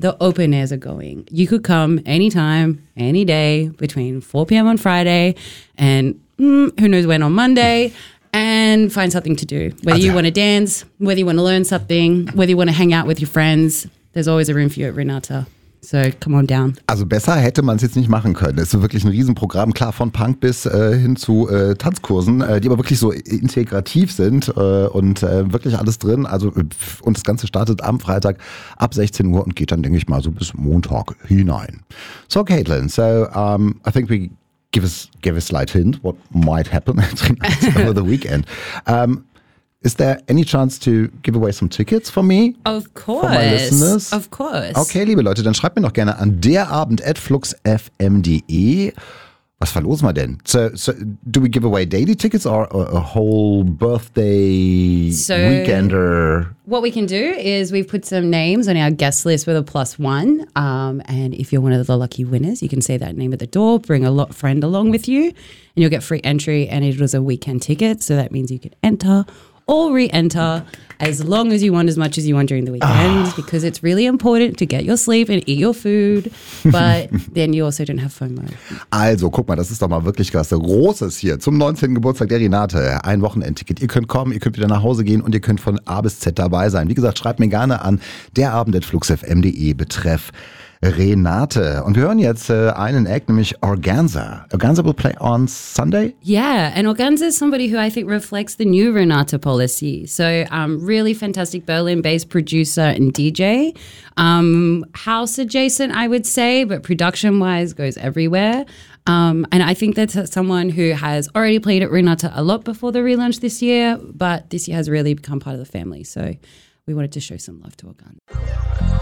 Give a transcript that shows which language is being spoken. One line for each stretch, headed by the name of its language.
English: The open airs are going. You could come anytime, any day, between 4 p.m. on Friday and who knows when on Monday. and find something to do. Whether you want to dance, whether you want to learn something, whether you want to hang out with your friends, there's always a room for you at Renata. So come on down.
German: Also besser hätte man es jetzt nicht machen können. Es ist wirklich ein Riesenprogramm, klar, von Punk bis hin zu Tanzkursen, die aber wirklich so integrativ sind und wirklich alles drin. Also und das Ganze startet am Freitag ab 16 Uhr und geht dann, denke ich mal, so bis Montag hinein.
English: So Caitlin, so I think we give a slight hint what might happen over the weekend. Is there any chance to give away some tickets for me? Of course. For my listeners? Of course.
German: Okay, liebe Leute, dann schreibt mir doch gerne an derabend@fluxfm.de. Was verlosen wir denn?
English: So do we give away daily tickets or a whole birthday weekender? What we can do is we've put some names on our guest list with a plus one. And if you're one of the lucky winners, you can say that name at the door, bring a friend along with you, and you'll get free entry. And it was a weekend ticket, so that means you can enter or re-enter as long as you want, as much as you want during the weekend, because it's really important to get your sleep and eat your food, but then you also don't have FOMO.
German: Also, guck mal, das ist doch mal wirklich klasse. Großes hier zum 19. Geburtstag der Renate. Ein Wochenendticket. Ihr könnt kommen, ihr könnt wieder nach Hause gehen und ihr könnt von A bis Z dabei sein. Wie gesagt, schreibt mir gerne an derabend@fluxfm.de betreff Renate. Und wir hören jetzt einen Act, nämlich Organza.
English: Organza will play on Sunday? Yeah, and Organza is somebody who I think reflects the new Renata policy. So, really fantastic Berlin-based producer and DJ. House adjacent, I would say, but production-wise goes everywhere. And I think that's someone who has already played at Renata a lot before the relaunch this year, but this year has really become part of the family. So, we wanted to show some love to Organza.